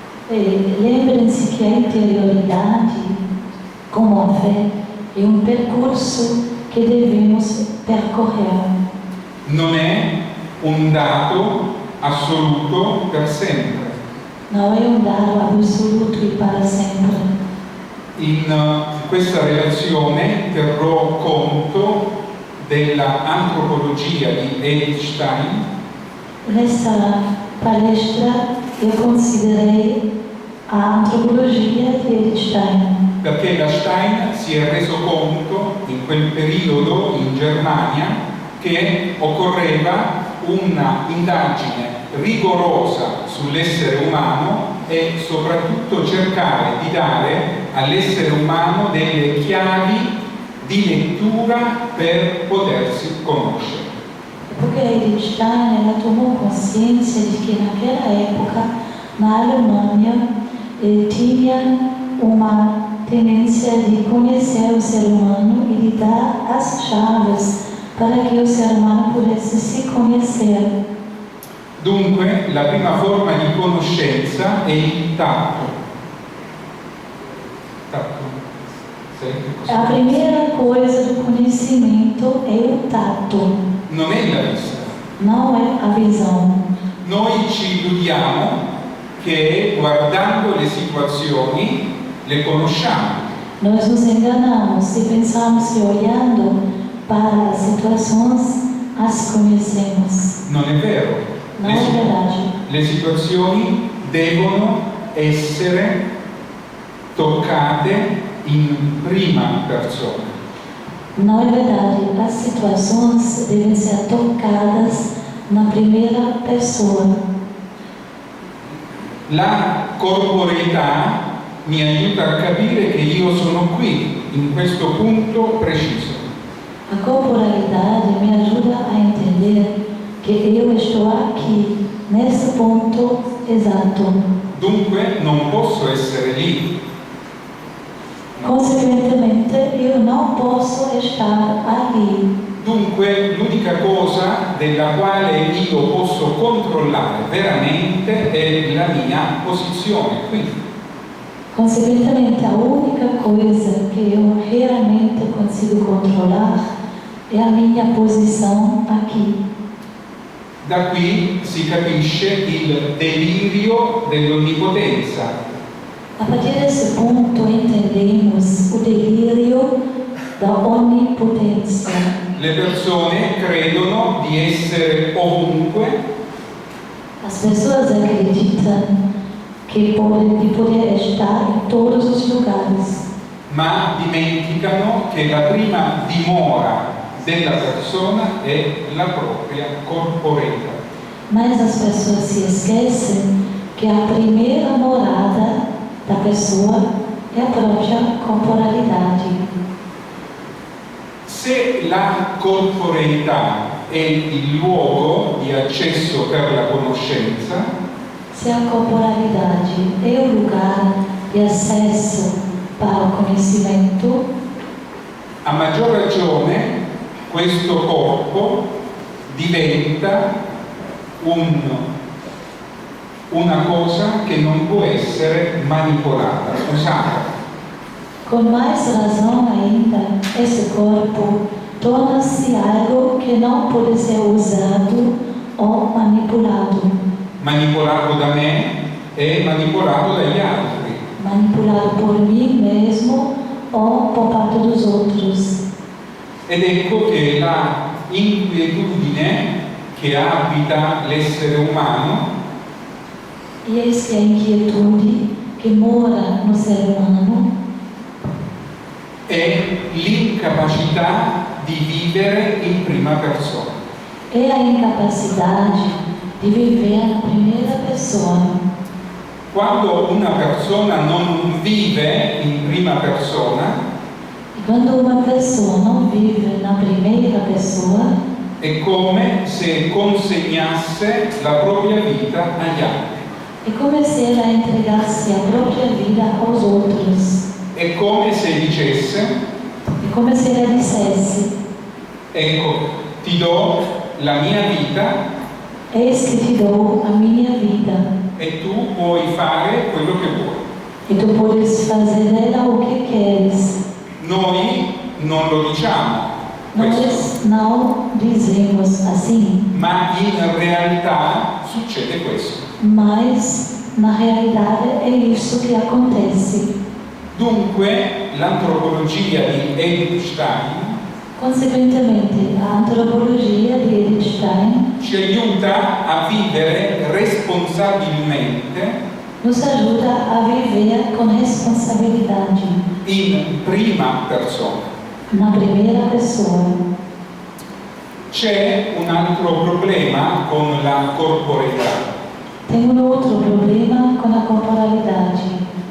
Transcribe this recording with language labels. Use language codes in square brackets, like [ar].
[pt] E lembrem-se que a interioridade, como a fé, é um percurso que devemos percorrer. [it] Non è un dato assoluto per sempre. [pt] Não é um dado absoluto e para sempre. [it] In questa relazione terrò conto della antropologia di Edith Stein. [pt] Nessa palestra eu considerei a antropologia di Edith Stein, [it] Perché la Stein si è reso conto in quel periodo in Germania che occorreva una indagine rigorosa sull'essere umano e soprattutto cercare di dare all'essere umano delle chiavi di lettura per potersi conoscere. [pt] porque Edith Stein ela tomou consciência de que naquela época na Alemanha tinha uma tendência de conhecer o ser humano e de dar as chaves para que o ser umano pudesse se conhecer. [it] Dunque, la prima forma di conoscenza è il tatto. Tatto? Sì, [pt] A primeira coisa do conhecimento é o tato, [it] non è la vista. [pt] não é a visão. [it] Noi ci illudiamo che guardando le situazioni le conosciamo. [pt] Nós nos enganamos e pensamos que olhando para as situações as conhecemos. [it] Non è vero. [pt] Não é verdade. [it] Le situazioni devono essere toccate in prima persona. [pt] Não é verdade. As situações devem ser tocadas na primeira pessoa. [it] La corporeità mi aiuta a capire che io sono qui, in questo punto preciso. [pt] A corporalidade me ajuda a entender que eu estou aqui, nesse ponto exato. [it] Dunque non posso essere lì. [pt] Consequentemente, eu não posso estar ali. [it] Dunque l'unica cosa della quale io posso controllare veramente è la mia posizione qui. [pt] Consequentemente, a única coisa que eu realmente consigo controlar é a minha posição aqui. [it] Da qui si capisce il delirio dell'onnipotenza. [pt] A partir desse ponto, entendemos o delírio da onipotência. [it] Le persone credono di essere ovunque, [pt] As pessoas acreditam que podem de poder estar em todos os lugares, [it] ma dimenticano che la prima dimora della persona è la propria corporeità. [pt] mas as pessoas se esquecem que a primeira morada da pessoa é a própria corporalidade. [it] Se la corporeità è il luogo di accesso per la conoscenza, [pt] Se a corporalidade é o lugar de acesso para o conhecimento, [it] a maggior ragione questo corpo diventa una cosa che non può essere manipolata, usata. [pt] com mais razão ainda, esse corpo torna-se algo que não pode ser usado ou manipulado. [it] Manipolato da me e manipolato dagli altri. [pt] Manipulado por mim mesmo ou por parte dos outros. [it] Ed ecco che la inquietudine che abita l'essere umano [pt] E eis que a inquietude que mora no ser humano [it] è l'incapacità di vivere in prima persona. [pt] é a incapacidade de viver na primeira pessoa. [it] Quando una persona non vive in prima persona, [pt] E quando uma pessoa não vive na primeira pessoa, [it] è come se consegnasse la propria vita agli altri. [pt] é como se ela entregasse a própria vida aos outros. [it] È come se dicesse: [pt] É como se ela dissesse: [it] ecco, ti do la mia vita [pt] eis que te dou a minha vida, [it] e tu puoi fare quello che vuoi. [pt] e tu podes fazer dela o que queres. [it] Noi non lo diciamo questo, [pt] Nós não dizemos assim, [it] ma in realtà succede questo. [pt] mas na realidade é isso que acontece. [it] Dunque l'antropologia di Edith Stein [pt] Conseguentemente, a antropologia di Edith Stein [it] ci aiuta a vivere responsabilmente [pt] nos ajuda a viver com responsabilidade [it] in prima persona. [pt] na primeira pessoa. [it] C'è un altro problema con la corporeità. [pt] Tem outro problema com a corporalidade,